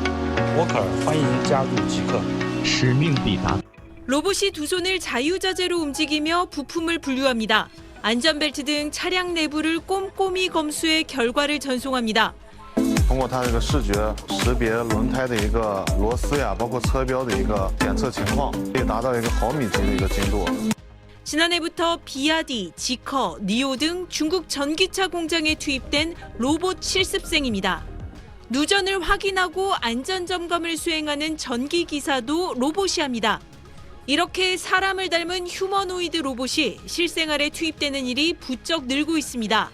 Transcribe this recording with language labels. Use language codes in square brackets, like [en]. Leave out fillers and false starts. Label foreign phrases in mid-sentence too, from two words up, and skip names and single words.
[ko] 워커, [zh] 欢迎加入即刻。使命必达。 [ko] 로봇이 두 손을 자유자재로 움직이며 부품을 분류합니다. 안전벨트 등 차량 내부를 꼼꼼히 검수해 결과를 전송합니다. [zh] 通过它这个视觉识别轮胎的一个螺丝呀，包括车标的一个检测情况，可以达到一个毫米级的一个精度。 [ko] 지난해부터 비아디, 지커, 니오 등 중국 전기차 공장에 투입된 로봇 실습생입니다. 누전을 확인하고 안전점검을 수행하는 전기기사도 로봇이 합니다. 이렇게 사람을 닮은 휴머노이드 로봇이 실생활에 투입되는 일이 부쩍 늘고 있습니다.